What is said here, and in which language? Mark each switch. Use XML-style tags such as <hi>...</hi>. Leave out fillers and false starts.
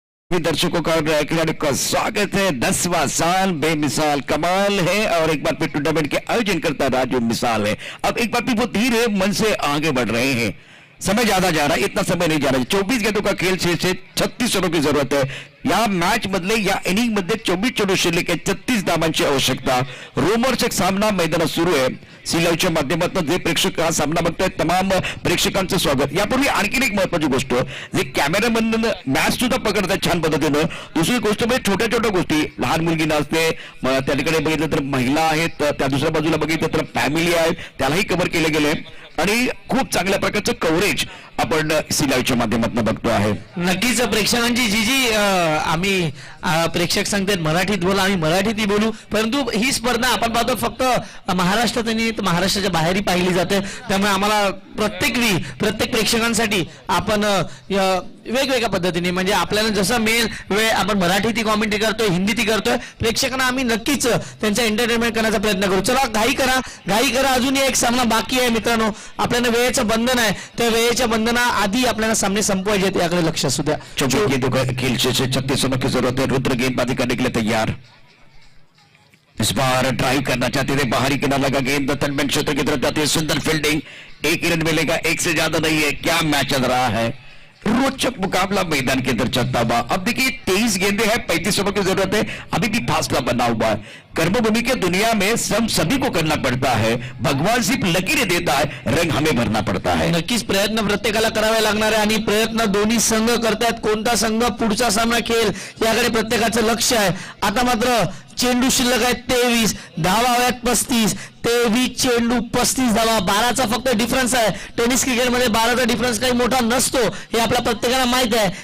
<hi>दर्शकों का खिलाड़ी का स्वागत है. 10वां साल बेमिसाल कमाल है और एक बार फिर टूर्नामेंट के आयोजन करता राजू मिसाल है. अब एक बार फिर वो धीरे मन से आगे बढ़ रहे हैं. समय ज्यादा जा रहा है, इतना समय नहीं जा रहा है. 24 गेंदों का खेल से 36 रनों की जरूरत है.</hi> <mr>या मॅच मधले या इनिंग मध्ये 24 चेंडू शिल्लक आहे, 36 धावांची आवश्यकता. रोमर्स एक सामना मैदानात सुरू आहे. सी लाईव्हच्या माध्यमातून जे प्रेक्षक हा सामना बघतायत तमाम प्रेक्षकांचं स्वागत. यापूर्वी आणखीन एक महत्वाची गोष्ट, जे कॅमेरामॅन मॅच सुद्धा पकडतात छान पद्धतीनं. दुसरी गोष्ट म्हणजे छोट्या छोट्या गोष्टी, लहान मुलगी नसते, त्या ठिकाणी बघितलं तर महिला आहेत, त्या दुसऱ्या बाजूला बघितलं तर फॅमिली आहेत, त्यालाही कव्हर केले गेले आणि खूप चांगल्या प्रकारचं कव्हरेज आपण सी लाईव्हच्या माध्यमातून बघतो आहे. नक्कीच प्रेक्षकांची जी आम्ही प्रेक्षक सांगतात मराठीत बोला, आम्ही मराठीतही बोलू, परंतु ही स्पर्धा आपण पाहतो फक्त महाराष्ट्रात आणि महाराष्ट्राच्या बाहेरही पाहिली जाते. त्यामुळे आम्हाला प्रत्येक प्रेक्षकांसाठी आपण वेगवेगळ्या पद्धतीने म्हणजे आपल्याला जसं मेल वेळ आपण मराठीतही कॉमेंट्री करतोय, हिंदीतही करतोय, प्रेक्षकांना आम्ही नक्कीच त्यांचा एंटरटेनमेंट करण्याचा प्रयत्न करू. चला घाई करा, अजूनही एक सामना बाकी आहे मित्रांनो. आपल्याला वेळेचं बंधन आहे, त्या वेळेच्या बंधना आधी आपल्याला सामने संपवायचे, याकडे लक्ष असू द्या.</mr> <hi>24 गेंदों का खेल से 36 रनों की जरूरत है. रुद्र गेंदबाजी करने के लिए तैयार. इस बार ड्राइव करना चाहते थे, बाहरी किनारा लगा गेंद तटबंध क्षेत्र की तरफ जाती है. सुंदर फील्डिंग, एक ही रन मिलेगा, एक से ज्यादा नहीं है. क्या मैच चल रहा है, रोचक मुकाबला मैदान के अंदर चलता हुआ. अब देखिए 23 गेंदे हैं, 35 रनों की जरूरत है, अभी भी फासला बना हुआ है. कर्मभूमि के दुनिया में सभी को करना पड़ता है. भगवान सिर्फ लकीरें देता है, रंग हमें भरना पड़ता है.</hi> <mr>नक्कीच प्रयत्न प्रत्येकाला करावे लागणार आहे आणि प्रयत्न दोन्ही संघ करतायत. कोणता संघ पुढचा सामना खेळ याकडे प्रत्येकाचं लक्ष आहे. आता मात्र चेंडू शिल्लक आहेत 23, धावा हव्यात 35. 23 चेंडू 35 धावा, 12चा फक्त डिफरन्स आहे. टेनिस क्रिकेटमध्ये 12चा डिफरन्स काही मोठा नसतो, हे आपल्या प्रत्येकाला माहित आहे.</mr>